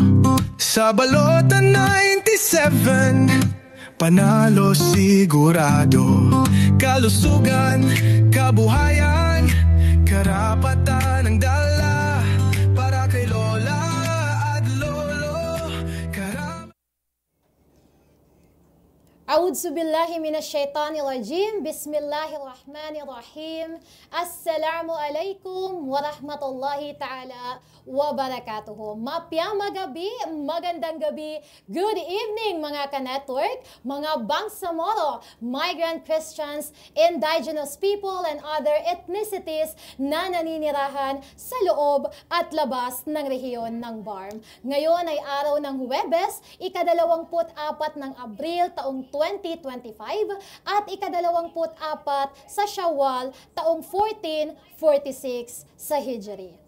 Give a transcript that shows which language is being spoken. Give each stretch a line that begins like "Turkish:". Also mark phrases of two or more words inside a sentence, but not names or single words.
Filipino: Sa balota 97, panalo sigurado. Kalusugan, kabuhayan, karapatan ang dala para kay lola at lolo.
Arabic: أعوذ بالله من الشيطان الرجيم. بسم الله الرحمن الرحيم. السلام عليكم ورحمة الله تعالى وبركاته.
Maguindanaon: Mapyang magabi,
Filipino: magandang gabi,
English: good evening
Filipino: mga ka-network, mga Bangsamoro,
English: migrant Christians, indigenous people, and other ethnicities
Filipino: na naninirahan sa loob at labas ng rehiyon ng BARM. Ngayon ay araw ng Huwebes, ika-24 ng Abril taong 2025 at ika-24 sa Shawwal taong 1446 sa Hijri.